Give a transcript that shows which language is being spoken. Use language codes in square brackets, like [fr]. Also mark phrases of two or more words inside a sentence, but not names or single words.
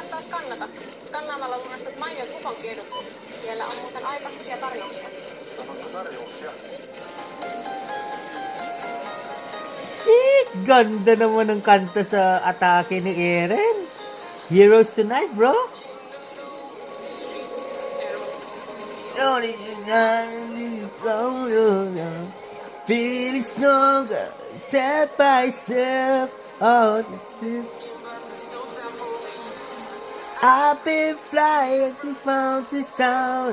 [fi] skannata. Skannaamalla lunastat mainiot kuponkiedut. Siellä on muuten aika hyviä tarjouksia. Sanonko tarjouksia? [en] Shit! [tl] Ganda naman ng kanta sa atake ni Eren. [en] Heroes Tonight, bro. Feeling stronger, step by step. Oh, I've been flying the mountain sound.